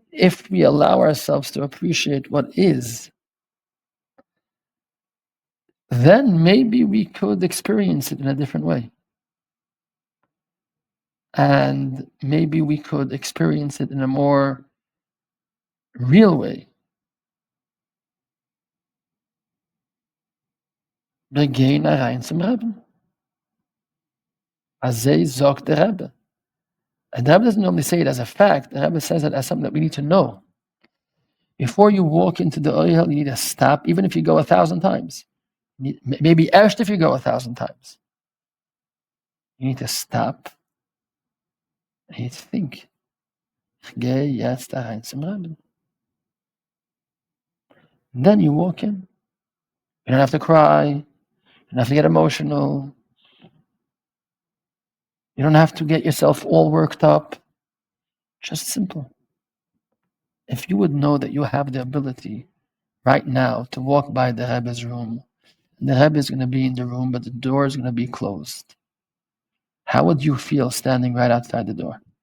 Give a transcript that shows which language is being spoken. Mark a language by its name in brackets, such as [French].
[English] If we allow ourselves to appreciate what is, then maybe we could experience it in a different way. And maybe we could experience it in a more real way. [Yiddish] Wir gehen rein zum Rebbe. Azay sagt der Rebbe. [English] And the Rebbe doesn't normally say it as a fact. The Rebbe says it as something that we need to know. Before you walk into the oil, you need to stop, even if you go 1,000 times. Maybe first if you go 1,000 times. You need to stop. And you need to think. [Yiddish] Ich gehe jetzt rein zum Rebbe. [English] And then you walk in. You don't have to cry. You don't have to get emotional. You don't have to get yourself all worked up. Just simple. If you would know that you have the ability right now to walk by the Rebbe's room, and the Rebbe is going to be in the room, but the door is going to be closed, how would you feel standing right outside the door?